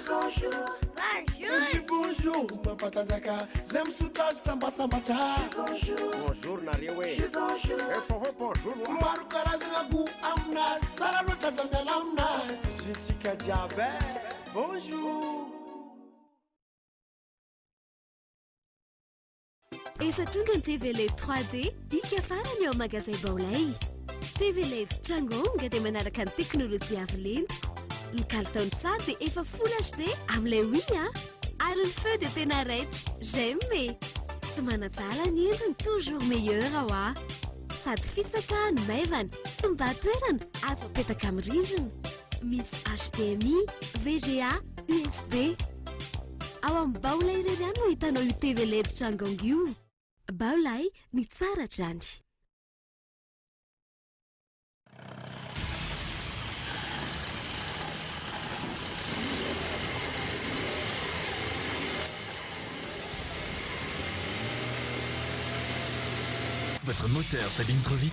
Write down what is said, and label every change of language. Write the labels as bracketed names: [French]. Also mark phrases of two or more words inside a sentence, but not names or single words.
[French] Bonjour. Bonjour Narewe. Bonjour. Bonjour. [Malagasy] Efa tonga ny TV LED 3D ika farany ao magasin Baolay. TV LED Changonga dia manaraka ny teknôlôjia avo lenta. Ny kalitao ny sary dia efa Full HD amin'ilay Wii ary ny feu dia tena raitra. [French] J'aime mais [Malagasy] tsy manatsara ny endriny [French] toujours meilleur [Malagasy] ao sady fisaka ny maivana tsy mba toerana azo apetaka amin'ny rindrina. Misy HDMI, VGA, USB. Ao amin'ny Baolay irery ihany no hitanao io TV LED Changonga io. Baolay ny tsara drany. [French] Votre moteur s'abîme trop vite?